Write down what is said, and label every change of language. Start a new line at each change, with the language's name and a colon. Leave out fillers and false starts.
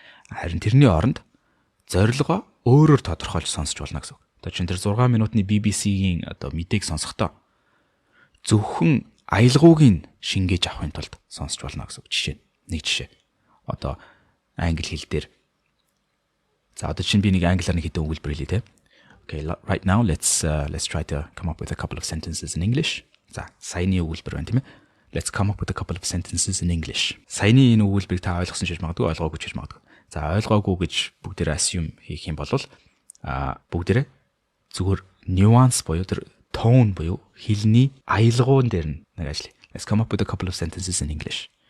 Mongolian: Харин тэрний оронд зорилгоо өөрөөр тодорхойлж сонсч болно гэсэн үг. Одоо чинь тэр 6 минутын BBC-гийн одоо мэдээг сонсохдоо зөвхөн аялгаугийн шингээж авахын тулд сонсч болно гэсэн үг. Жишээ нэг жишээ. Одоо англи хэл дээр за одоо чинь би нэг англиар нэг хэдэн өгүүлбэр хэлье те.
English: Okay, right now let's try to come up with a couple of sentences in English.
Mongolian: За саяны өгүүлбэр байна тийм ээ.
English: Let's come up with a couple of sentences in English.
Mongolian: Саяны энэ өгүүлбэрийг та ойлгосон ч гэж магадгүй, ойлгоогүй ч гэж магадгүй. За ойлгоогүй гэж бүгдээрээ assume хийх юм бол бүгдээрээ зүгээр nuance буюу тэр tone буюу хэлний аялгуун дээр нэг ажиллая.
English: Let's come up with a couple of sentences in English.